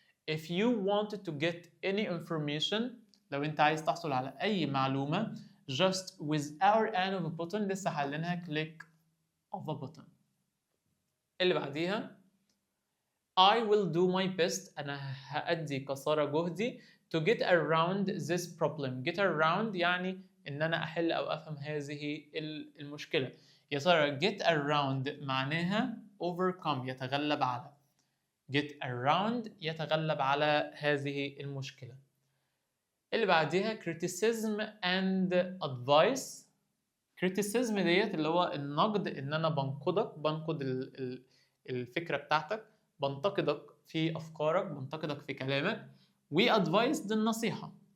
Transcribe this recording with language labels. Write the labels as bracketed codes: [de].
[en] If you wanted to get any information، [ar] لو انت عايز تحصل على اي معلومة [en] just with our an of a button، [ar] لسه حلينها [en] click of a button. [ar] اللي بعديها [en] I will do my best، [ar] أنا هأدي قصارى جهدي [en] to get around this problem. [ar] get around يعني إن أنا أحل أو أفهم هذه المشكلة. يا ترى get around معناها overcome، يتغلب على. get around يتغلب على هذه المشكلة. اللي بعديها [en] criticism and advice. [ar] criticism ديت اللي هو النقد، إن أنا بنقد الفكرة بتاعتك، بنتقدك في أفكارك، بنتقدك في كلامك. و advice دي النصيحة.